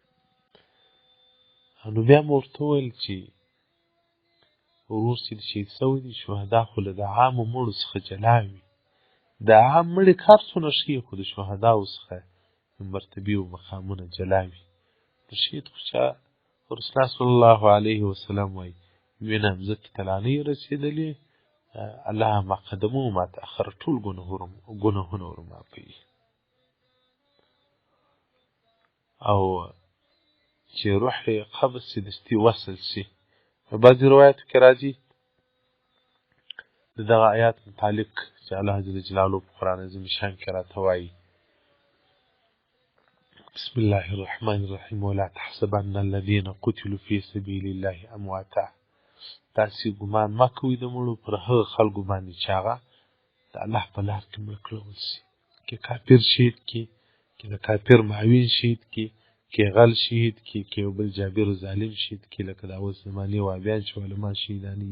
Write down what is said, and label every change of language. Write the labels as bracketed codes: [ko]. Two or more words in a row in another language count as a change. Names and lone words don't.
[ps] نو بیا مې ورته وویل چې ورور چې شهید سوی دی، شهدا خو له د عامو مړو څخه جلا وي. د عام مړي که هر څونه ښه خو د شهداو څخه مرتبې و مقامونه جلا وي. د شهید خو چا رسول الله [ar] صلی الله علیه وسلم [ps] وایي وینه مځکې ته لا نه یې رسېدلې، [ar] الله ما قدمه و ما تأخر [ps] ټول ګناهونه ورمعافوي. او چې روح یې قبض سي دستي وصل سي. په بعضې روایاتو کې راځي د دغه آیات متعلق چې الله جل جلاله په قرآن عظیم شان کې راته وایي [ar] بسم الله الرحمن الرحیم ولا تحسبن الذين قتلوا في سبيل الله امواتا. [ps] تاسې ګمان مه کوئ د مړو پر هغه خلکو باندې چې هغه د الله په لار کې مړه کړول سي. کې کافر شهید کې د کافر معاون شهید کې غل شهید کې یو بل جابر و ظالم شهید کې، لکه د اوس زمانې وهابیان چې علما شهیدانوي.